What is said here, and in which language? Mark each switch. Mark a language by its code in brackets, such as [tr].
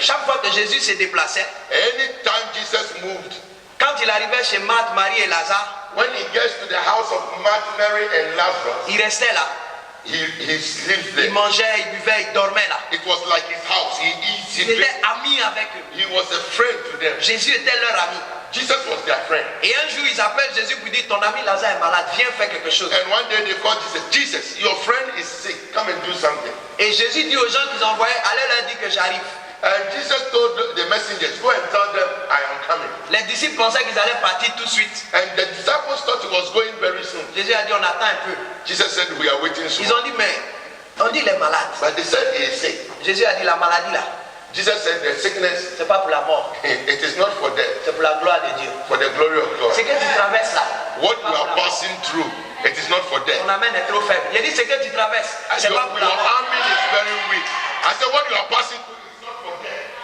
[fr] Chaque fois que Jésus se déplaçait, [en] Anytime Jesus moved, [fr] quand il arrivait chez Marthe, Marie et Lazare, [en] when he gets to the house of Martha, Mary, and Lazarus, [fr] il restait là. [en] he sleeps [fr] Il [en] there. [fr] mangeait, il buvait, il dormait là. [en] It was like his house. He eats, he [fr] Il [en] drinks. [fr] était ami avec eux. [en] He was a friend to them. [fr] Jésus était leur ami. [en] Jesus was their friend. [fr] Et un jour, ils appellent Jésus pour dire, ton ami Lazare est malade, viens faire quelque chose. [en] And one day they called Jesus, Jesus, your friend is sick. Come and do something. [fr] Et Jésus dit aux gens qu'ils envoyaient, allez leur dire que j'arrive. [en] And Jesus told the messengers, go and tell them I am coming. [fr] Les disciples pensaient qu'ils allaient partir tout de suite. [en] And the disciples thought he was going very soon. [fr] Jésus a dit, on attend un peu. [en] Jesus said, we are waiting soon. [fr] Ils ont dit, mais on dit il est malade. [en] But they said he is sick. [fr] Jésus a dit, la maladie là, [en] Jesus said the sickness, [fr] c'est pas pour la mort, [en] it is not for death, [fr] c'est pour la gloire de Dieu. [en] for the glory of God. [fr] Ce que tu traverses là, [en] What you are passing through, it is not for death. [fr] ton amène est trop faible. Il a dit, ce que tu traverses, c'est [en] Your [fr] pas pour la mort. [en] army is very weak. I said, what you are passing through is not for death.